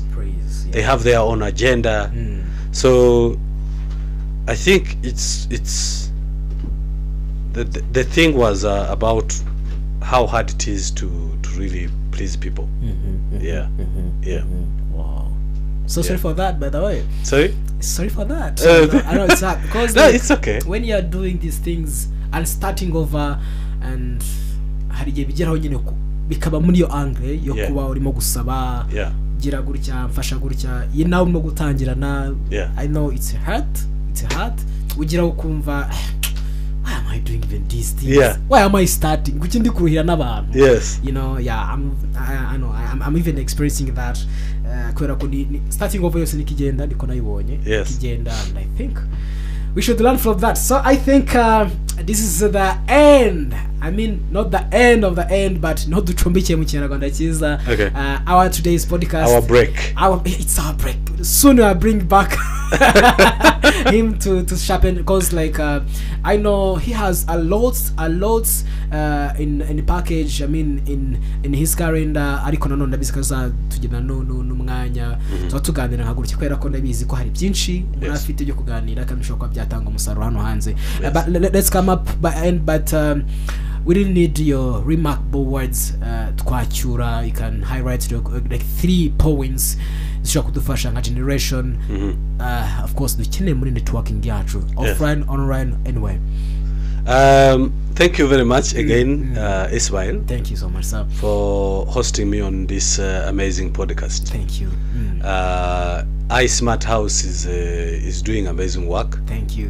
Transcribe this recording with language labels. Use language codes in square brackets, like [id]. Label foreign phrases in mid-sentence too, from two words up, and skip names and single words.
[en] They have their own agenda. So I think it's the thing was about how hard it is to really please people. Wow. So sorry for that, by the way. Sorry for that. I know it's hard because no, it's okay. When you are doing these things and starting over, and [rw] hari igihe bigeraho nyine bikaba muri yo angle yo kuba urimo gusaba gira gutya mfasha gutya nawe urimo gutangirana. [en] I know it's hard [rw] ugira ukumva, [en] why am I doing even these things? Why am I starting? [rw] Kuki ndi kuruhira n'abantu? [en] I'm even experiencing that. [rw] Kubera ko [en] starting over [rw] yose nikigenda ndiko nayibonye kigenda, [en] and I think we should learn from that. So I think this is the end. I mean, not the end of the end, but not the trombiche [rw] mu Kinyarwanda cyiza. [en] Our today's podcast. Our break. It's our break. Soon I bring back him to sharpen, because I know he has a lot in the package. I mean, in his calendar. [rw] Ariko nanone ndabisikaza tugenda n'umwanya tuganira nka gutya kwera ko ndabizi ko hari byinshi murafite byo kuganira kandi ushobora byatanga umusaruro hano hanze. [en] But let's come up by end, but we really need your remarkable words. Twacyura, you can highlight like 3 points [rw] zishobora kudufasha nka [en] generation. Of course [rw] dukeneye muri networking yacu, [en] offline, online, anyway. Thank you very much again, Ismail. Thank you so much, sir, for hosting me on this amazing podcast. Thank you. iSmart House is doing amazing work. Thank you.